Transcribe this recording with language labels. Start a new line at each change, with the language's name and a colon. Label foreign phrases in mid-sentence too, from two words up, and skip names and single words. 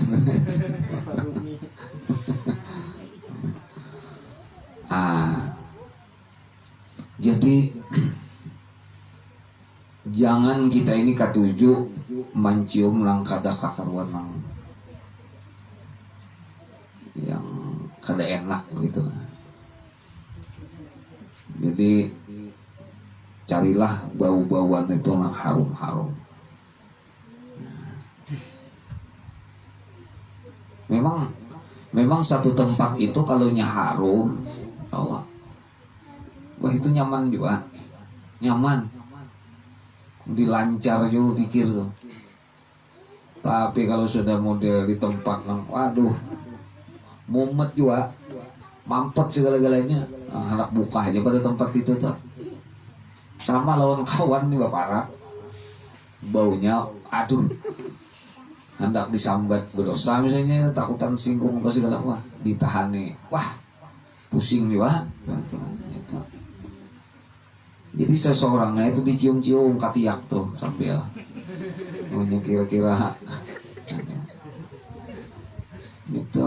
Banjar: Jadi jangan kita ini katuju mencium langkada kakaruan yang kada enak gitu.
Indonesian: Jadi carilah bau-bauan itu yang harum-harum. Memang satu tempat itu kalau harum, Allah, wah itu nyaman juga, nyaman, dilancar juga pikir tuh. Tapi kalau sudah model di tempat yang, waduh, mumet juga, mampet segala-galanya, anak buka aja pada tempat itu tuh. Sama lawan kawan nih bapak, baunya, aduh, hendak disambat berdosa misalnya, takutan singgung apa segala, wah ditahan nih, wah pusing nih wah. Jadi seseorangnya itu dicium-cium katiak tuh sambil kira-kira gitu.